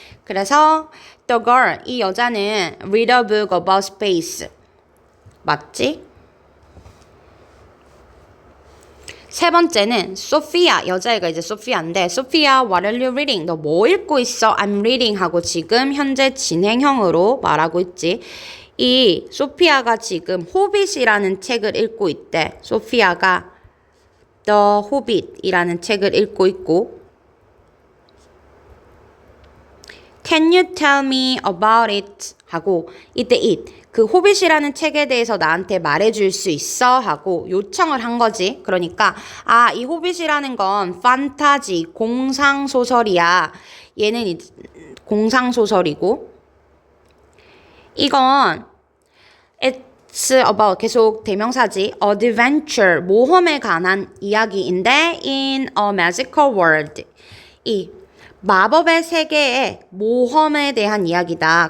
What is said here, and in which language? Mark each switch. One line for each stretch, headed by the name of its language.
English: 그래서 the girl
Korean: 이 여자는
English: read a book about space.
Korean: 맞지? 세 번째는 소피아 여자애가 이제 소피아인데 소피아
English: what are you reading?
Korean: 너 뭐 읽고 있어?
English: I'm reading
Korean: 하고 지금 현재 진행형으로 말하고 있지. 이 소피아가 지금 호빗이라는 책을 읽고 있대. 소피아가 The Hobbit이라는 책을 읽고 있고
English: Can you tell me about it?
Korean: 하고 이때 it 그 호빗이라는 책에 대해서 나한테 말해줄 수 있어? 하고 요청을 한 거지. 그러니까 이 호빗이라는 건 판타지 공상소설이야. 얘는 공상소설이고 이건 It's about 계속 대명사지 adventure 모험에 관한 이야기인데
English: in a magical world
Korean: 이 마법의 세계의 모험에 대한 이야기다.